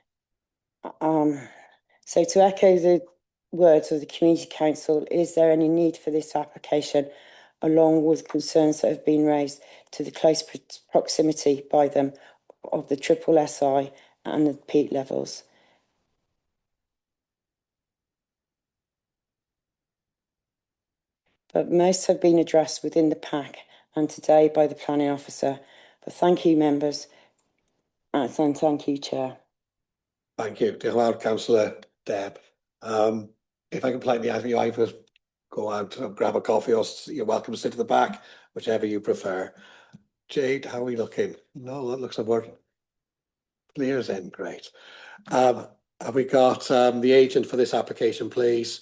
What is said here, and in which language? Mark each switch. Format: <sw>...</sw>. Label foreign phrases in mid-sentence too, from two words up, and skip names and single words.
<en>So to echo the words of the Community Council, is there any need for this application, along with concerns that have been raised to the close proximity by them of the SSI and the peak levels? But most have been addressed within the pack and today by the planning officer. But thank you, members, and thank you, Chair. Thank you.</en> <cy>Diolch yn fawr,</cy> <en>Councillor Deb. If I can politely ask you either go out and grab a coffee, or you're welcome to sit at the back, whichever you prefer. Jade, how are we looking? No, that looks like we're clear as in. Great. Have we got the agent for this application, please?</en>